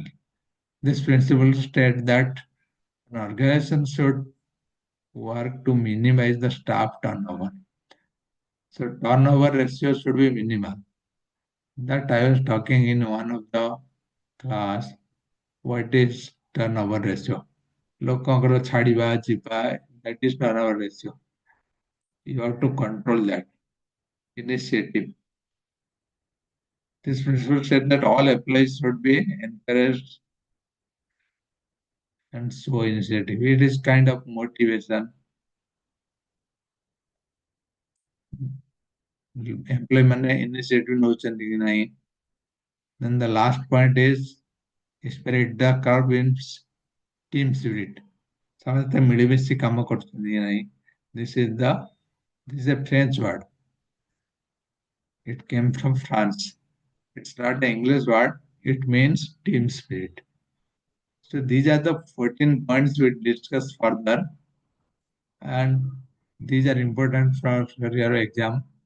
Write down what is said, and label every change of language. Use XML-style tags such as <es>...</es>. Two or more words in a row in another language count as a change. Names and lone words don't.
<en>This principle states that an organization should work to minimize the staff turnover. So turnover ratio should be minimal. That I was talking in one of the class. What is turnover ratio?</en> <or>ଲୋକଙ୍କର ଛାଡିବା ଯିବା,</or> <en>that is turnover ratio. You have to control that initiative. This principle said that all employees should be encouraged and show initiative. It is kind of motivation.</en> <or>Employee ମାନେ initiative ନଉଛନ୍ତି କି ନାହିଁ.</or> <en>Then the last point is spread the curve in team spirit.</en> <or>ସମସ୍ତେ ମିଳିମିଶି କାମ କରୁଛନ୍ତି କି ନାହିଁ.</or> <en>This is a French word. It came from France. It's not an English word. It means team spirit. So these are the 14 points we discuss further, and these are important for your exam.</en>